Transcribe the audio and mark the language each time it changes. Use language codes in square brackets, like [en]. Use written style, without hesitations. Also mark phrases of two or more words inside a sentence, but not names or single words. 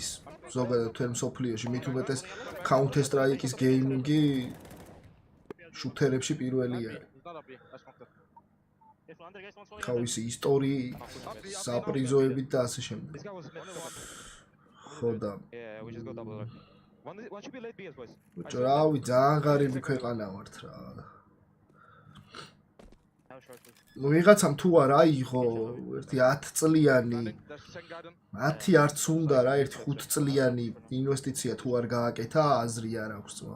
[ka] ზოგადად თემ სოფლიოში მით უმეტეს Counter Strike-ის გეიმინგი შუთერებში პირველი არის. თავისი ისტორიით, საპრიზოებით და ასე შემდეგ. ხოდა. [en] Yeah, we just go double. One should be late B as boys. [ka] ბიჭო, რავი, ძალიან ღარიბი ქვეყანა ვართ რა. ნუ ვიღაცამ თუ არა აიღო ერთი 10 წლიანი 10 არც უნდა რა ერთი 5 წლიანი ინვესტიცია თუ არ გააკეთა აზრი არ აქვს ძმაო.